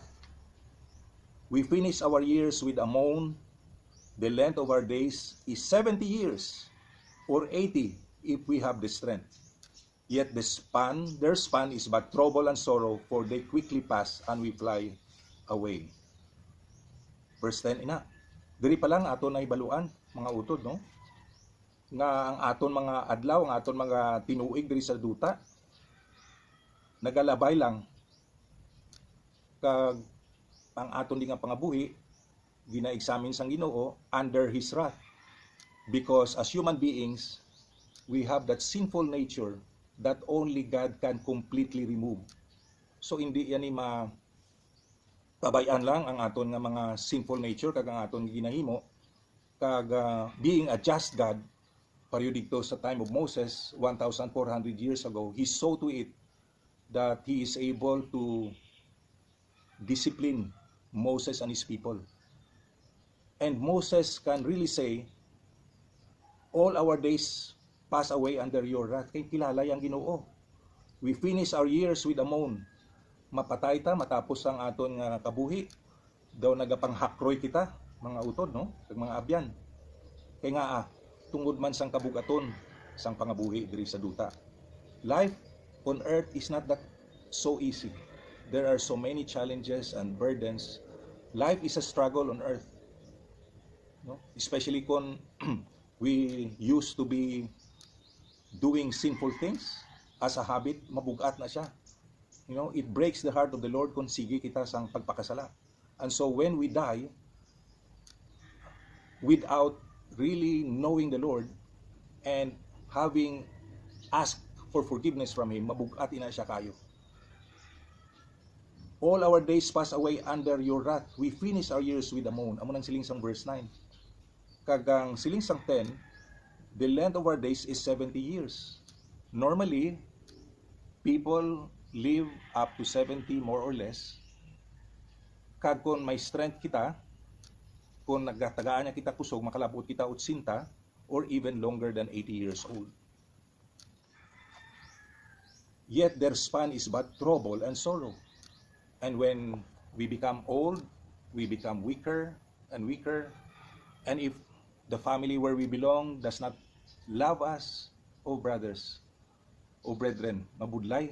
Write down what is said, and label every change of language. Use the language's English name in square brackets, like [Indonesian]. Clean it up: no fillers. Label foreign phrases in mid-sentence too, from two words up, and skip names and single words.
[English] We finish our years with a moan. The length of our days is 70 years, or 80 if we have the strength. Yet their span is but trouble and sorrow, for they quickly pass and we fly away. Verse 10, [Hiligaynon] diri pa lang aton na ibaluan, mga utod, no? Nga ang aton mga adlaw, ang aton mga tinuig diri sa duta, nagalabay lang, kag ang aton di nga pangabuhi, gina-examine sang Ginoo [English] under His wrath. Because as human beings, we have that sinful nature that only God can completely remove. So [Hiligaynon] hindi yan pabayan lang ang aton nga mga [English] sinful nature [Hiligaynon] kag ang aton ginahimo kag [English] being a just God [Hiligaynon] pareho dito sa [English] time of Moses 1,400 years ago, he saw to it that he is able to discipline Moses and his people. And Moses can really say, all our days pass away under your wrath. [Hiligaynon] Kay kilala yang Ginoo. [English] We finish our years with a moan. [Hiligaynon] Mapatay ta matapos ang aton nga kabuhi. Daw nagapanghakroy kita, mga utod, no? Kag mga abyan. Kay nga tungod man sang kabugaton sang pangabuhi diri sa duta. [English] Life on earth is not that so easy. There are so many challenges and burdens. Life is a struggle on earth. No? Especially kung we used to be doing sinful things as a habit, [Hiligaynon] mabugat na siya. [English] You know, it breaks the heart of the Lord [Hiligaynon] kung sige kita sang pagpakasala. [English] And so when we die without really knowing the Lord and having asked for forgiveness from Him, [Hiligaynon] mabugat na siya kayo. [English] All our days pass away under your wrath. We finish our years with a moan. [Hiligaynon] Amo nang siling sang verse 9. Kagang siling sang 10, [English] the length of our days is 70 years. Normally, people live up to 70 more or less. [Hiligaynon] Kag kung may strength kita, kung nagatagaan niya kita kusog, makalabot kita 80 [English] or even longer than 80 years old. Yet their span is but trouble and sorrow. And when we become old, we become weaker and weaker. And if the family where we belong does not love us, oh brothers, oh brethren, [Hiligaynon] mabudlay.